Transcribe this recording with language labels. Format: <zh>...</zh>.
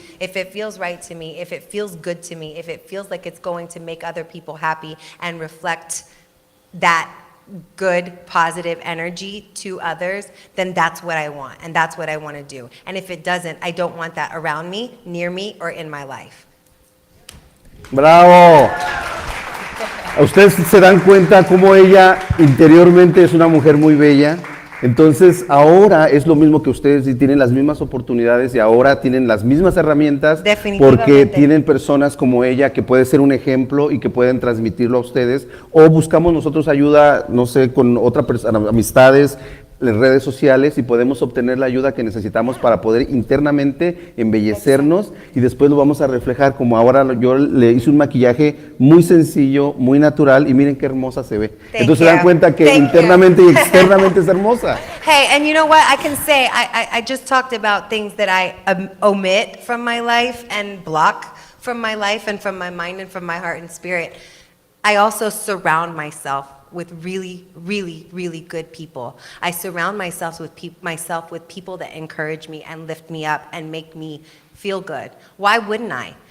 <en>If it feels right to me, if it feels good to me, if it feels like it's going to make other people happy and reflect that good, positive energy to others, then that's what I want, and that's what I want to do. And if it doesn't, I don't want that around me, near me, or in my life.</en> <es>¡Bravo! Ustedes se dan cuenta cómo ella interiormente es una mujer muy bella. Entonces ahora es lo mismo que ustedes y tienen las mismas oportunidades y ahora tienen las mismas herramientas porque tienen personas como ella que puede ser un ejemplo y que pueden transmitirlo a ustedes, o buscamos nosotros ayuda, no sé, con otra persona, amistades, en redes sociales, y podemos obtener la ayuda que necesitamos para poder internamente embellecernos y después lo vamos a reflejar, como ahora yo le hice un maquillaje muy sencillo, muy natural, y miren qué hermosa se ve. Entonces se dan cuenta que internamente y externamente es hermosa.</es> <en>Hey, and you know what? I can say, I just talked about things that I omit from my life and block from my life and from my mind and from my heart and spirit. I also surround myself with really, really, really good people. I surround myself with people that encourage me and lift me up and make me feel good. Why wouldn't I?</en>